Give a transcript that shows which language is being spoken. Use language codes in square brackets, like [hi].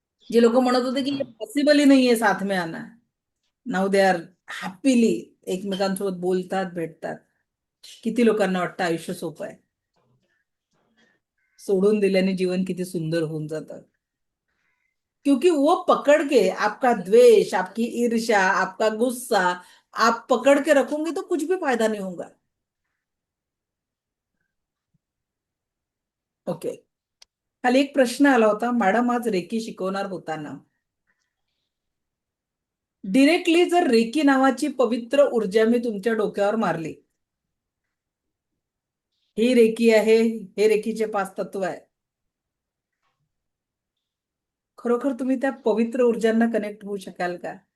[mr] जे लोक म्हणत होते की पॉसिबल ही नाहीये [hi] साथ में आना, [en] now they are happily [mr] एकमेकांसोबत बोलतात, भेटतात. किती लोकांना वाटतं आयुष्य सोपं आहे, सोडून दिल्याने जीवन किती सुंदर होऊन जातं. [hi] क्योंकि वो पकड़ के आपका द्वेष, आपकी ईर्ष्या, आपका गुस्सा आप पकड़ के रखोगे तो कुछ भी फायदा नहीं होगा. [en] Okay. [mr] खाली एक प्रश्न आला होता, मॅडम आज रेकी शिकवणार होताना डिरेक्टली जर रेकी नावाची पवित्र ऊर्जा मी तुमच्या डोक्यावर मारली, ही रेकी आहे, हे रेकीचे 5 तत्व आहे, खरोखर तुम्ही त्या पवित्र ऊर्जांना कनेक्ट होऊ शकाल का?